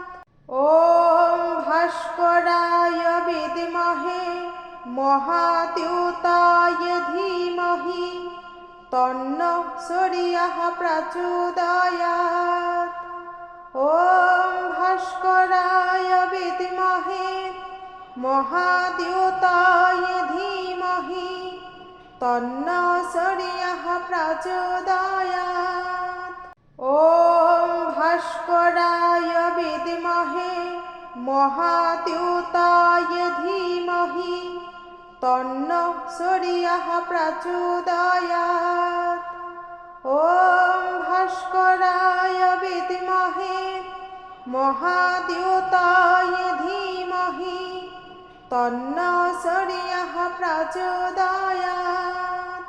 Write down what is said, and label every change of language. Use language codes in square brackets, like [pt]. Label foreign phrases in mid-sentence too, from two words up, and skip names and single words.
[sa] ওম ভাস্করায় বিদ্মহে মহাদ্যুতায় ধীমহি তন্নো সূর্যঃ প্রচোদয়াৎ। ওম ভাস্করায় বিদ্মহে মহাদ্যুতায় ধীমহি তন্নো সূর্যঃ প্রচোদয়াৎ। ওম महाद्युताय धीमहि तन्नो सूर्यः प्रचोदयात्। ॐ भास्कराय विद्महे महाद्युताय धीमहि तन्नो सूर्यः प्रचोदयात्।